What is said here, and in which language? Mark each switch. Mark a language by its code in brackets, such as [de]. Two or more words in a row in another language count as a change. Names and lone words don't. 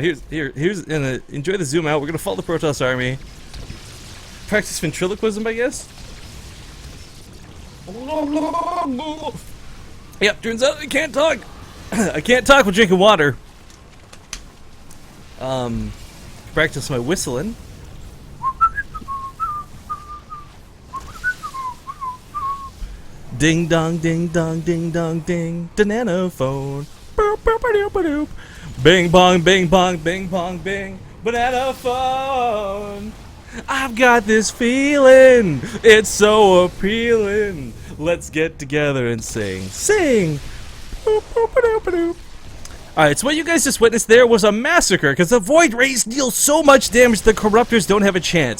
[en] Here's enjoy the zoom out. We're gonna follow the Protoss army. Practice ventriloquism, I guess. Yep. Turns out I can't talk. I can't talk while drinking water. Practice my whistling. Ding dong, ding dong, ding dong, ding. The nanophone. Bing bong, bing bong, bing bong, bing. Banana phone. I've got this feeling. It's so appealing. Let's get together and sing. Sing. Alright, so what you guys just witnessed there was a massacre, because the Void Rays deal so much damage the Corruptors don't have a chance.